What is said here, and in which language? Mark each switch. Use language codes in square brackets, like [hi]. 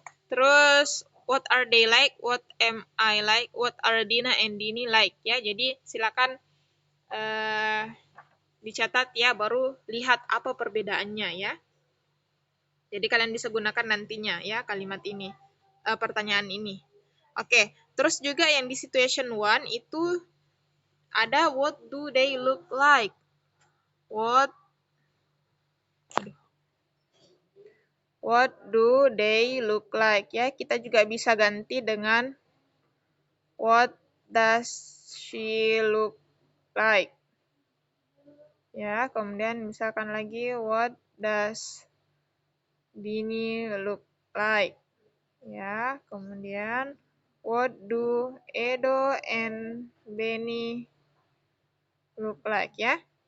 [id] Terus [en] what are they like, what am I like, what are Dina and Dini like, ya. [id] Jadi silakan dicatat ya, baru lihat apa perbedaannya ya. Jadi kalian bisa gunakan nantinya ya kalimat ini, pertanyaan ini. Oke, terus juga yang di situation one itu ada [en] what do they look like. What do they look like ya. [id] Kita juga bisa ganti dengan [en] what does she look like. [id] Ya, kemudian misalkan lagi [en] what does Dini look like. [id] Ya, kemudian [en] what do Edo and Benny look like ya.